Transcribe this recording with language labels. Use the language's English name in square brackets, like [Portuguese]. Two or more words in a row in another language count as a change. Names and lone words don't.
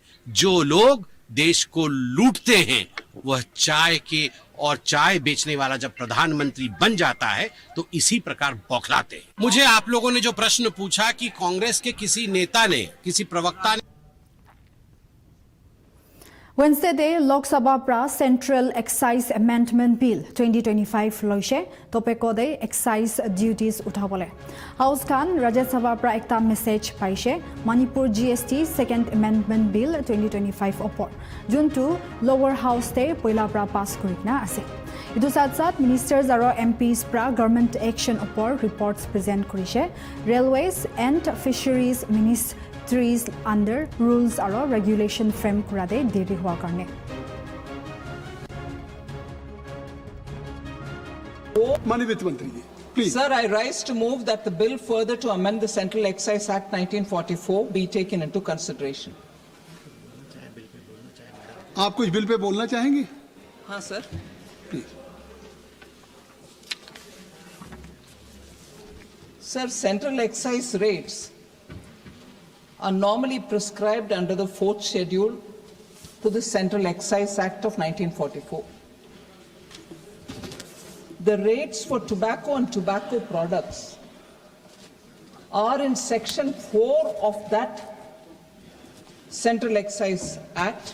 [Hindi] जो लोग देश को लूटते हैं वह चाय के और चाय बेचने वाला जब प्रधानमंत्री बन जाता है तो इसी प्रकार बौखलाते हैं। मुझे आप लोगों ने जो प्रश्न पूछा कि कांग्रेस के किसी नेता ने, किसी प्रवक्ता ने [Naga Pidgin] Wednesday day Lok Sabha pra Central Excise Amendment Bill 2025 loise topeko de [English] excise duties [Naga Pidgin] uthabole House khan Rajya Sabha pra ekta message paise Manipur GST Second Amendment Bill 2025 opor juntu [English] lower house [Naga Pidgin] te poila pra pass korikna ase Idu sat ministers aro MPs pra government action opor reports present korise [English] Railways and Fisheries Ministries under rules [Naga Pidgin] aro regulation frame kurade deri [Hindi] hua karne माननीय वित्त मंत्री जी प्लीज [English] Sir, I rise to move that the bill further to amend the Central Excise Act 1944 be taken into consideration. [Hindi] आप कुछ बिल पे बोलना चाहेंगे हाँ sir. [English] Sir, central excise rates are normally prescribed under the 4th schedule to the Central Excise Act of 1944. The rates for tobacco and tobacco products are in section 4 of that Central Excise Act.